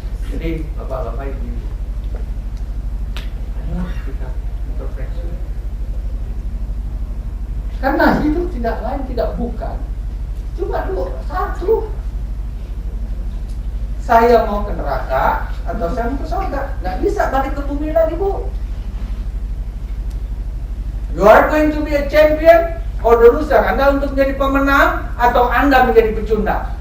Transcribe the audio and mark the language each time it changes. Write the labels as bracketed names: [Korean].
[Indonesian] Jadi bapak-bapak ibu, ayo kita introspeksi. Karena hidup tidak lain tidak bukan cuma satu. Saya mau ke neraka atau saya mau ke surga, nggak bisa balik ke bumi lagi Bu. [English] You are going to be a champion or the loser. [Indonesian] Anda untuk menjadi pemenang atau Anda menjadi pecundang.